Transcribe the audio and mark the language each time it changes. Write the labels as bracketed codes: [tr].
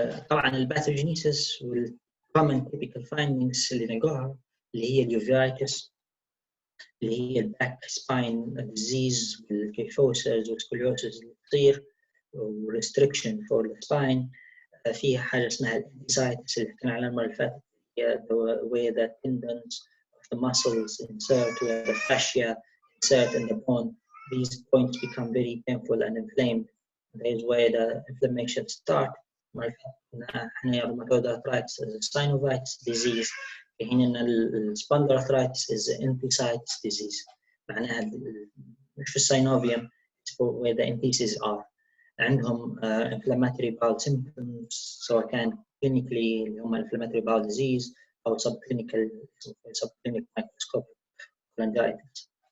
[ar] طبعا الباثوجينيسيس وال [en] common typical findings [ar] اللي نلقاها اللي هي اليوفيتس اللي هي الباك سباين ديزيز والكيفوسز والسكوليوسز اللي تصير وريستريكشن فور ذا سباين. فيها حاجه اسمها الانثيسايتس اللي حكينا عنها المره اللي فاتت، [en] where the tendons of the muscles insert, where the fascia insert in the bone. These points become very painful and inflamed. That is where the inflammation starts. [ar] احنا [en] rheumatoid arthritis is a synovitis disease. [ar] في حين ان السبونديلوارثرايتس [en] is enthesis-site disease. [ar] معناها مش في السينوفيوم [en] where the entheses are. [ar] عندهم [en] inflammatory bowel symptoms [ar] سواء كان [en] clinically [ar] اللي هم [en] inflammatory bowel disease أو subclinical microscopic cholangitis.